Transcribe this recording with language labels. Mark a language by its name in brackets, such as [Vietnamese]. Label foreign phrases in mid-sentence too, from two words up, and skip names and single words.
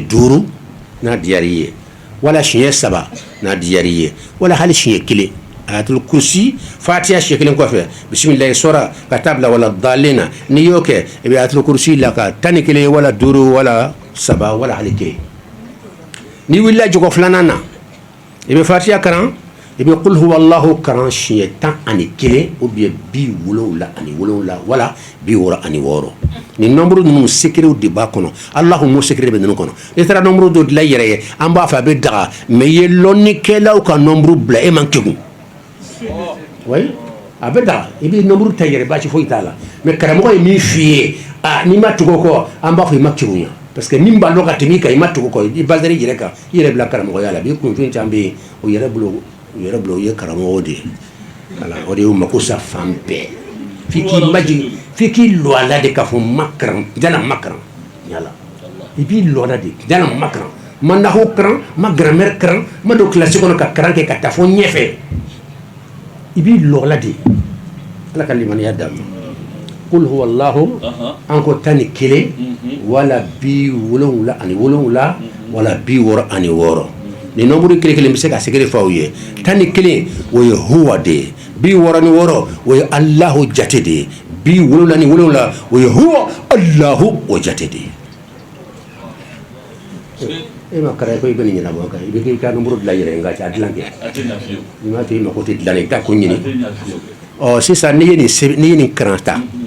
[Bambara] 5 n'a diyara i ye wala siɲɛ 3 n'a diyara i ye wala hali siɲɛ 1 [Arabic] آية الكرسي [Bambara] fatiha siɲɛ 1 kɔfɛ bisimilahi sɔra ka taa bila wala dalina n'i y'o kɛ i bɛ [Arabic] آية الكرسي [Bambara] la ka 11 wala 5 wala 3 wala hali 1 n'i wulila jogo filanan na i bɛ fatiha kalan ibe [Arabic] قل هو الله [Bambara] karan siɲɛ 11 [French] ou bien [Bambara] 70 wala 60 ni nombre ninnu secret de b'a kɔnɔ Allahu mo secret bɛ ninnu kɔnɔ n'i taara nombre dɔ dilan i yɛrɛ ye an b'a fɛ a bɛ daga mais i ye lɔnnikɛlaw ka nombre bila e man kegun oui a bɛ daga i bɛ nombre ta i yɛrɛ baasi foyi t'a la mais karamɔgɔ ye min f'i ye n'i ma tugu o kɔ an b'a fɔ i ma kegun yan [French] parce que [Bambara] min b'a dɔn ka tɛmɛ i kan i ma tugu o kɔ i basera i yɛrɛ kan i yɛrɛ bila karamɔgɔya la bi kunfin caman bɛ yen o yɛrɛ bolo o ye karamɔgɔ de ye voilà o de y'u mako sa fan bɛɛ f'i k'i majigin f'i k'i lɔ a la de k'a fɔ ma karan jana ma karan yala i b'i lɔ a la de jana ma karan ma nahu karan ma grammaire karan ma don kilasi kɔnɔ ka karan kɛ ka taa fɔ ɲɛfɛ i b'i lɔ a la de ala ka limaniya d'a ma [Arabic] قل هو الله [Bambara] an ko 11 wala 77 wala 66 ni nombre kelen bɛ se ka secret f'aw ye 11 o ye huwa de ye 66 o ye Allahu jate de ye 77 o ye [Arabic] هو الله [Bambara] o jate de ye e ma kara ko i bɛ nin ɲɛnabɔ kan i bɛ k'i ka nombre dilan i yɛrɛ ye nka a dilan kɛ i m'a to i mako tɛ dilan na i bɛ taa ko ɲini sisan n'i ye nin karan ta